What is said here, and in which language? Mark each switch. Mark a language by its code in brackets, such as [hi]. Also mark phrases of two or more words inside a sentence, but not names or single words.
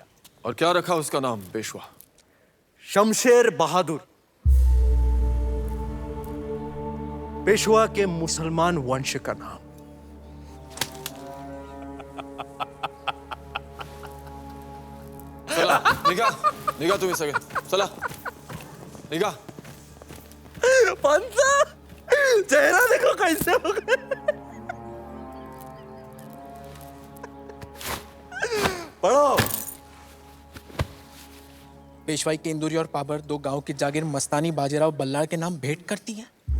[hi] और क्या रखा उसका नाम? पेशवा शमशेर बहादुर, पेशवा के मुसलमान वंश का नाम। [mr] चला निगा, निगा तुम्ही सगळे चला निगा। [hi] पंचा, चेहरा देखो कैसे हो गया। पढ़ो। पेशवाई के इंदौरी और पाबर, दो गांव की जागीर मस्तानी बाजीराव बल्लाळ के नाम भेंट करती है।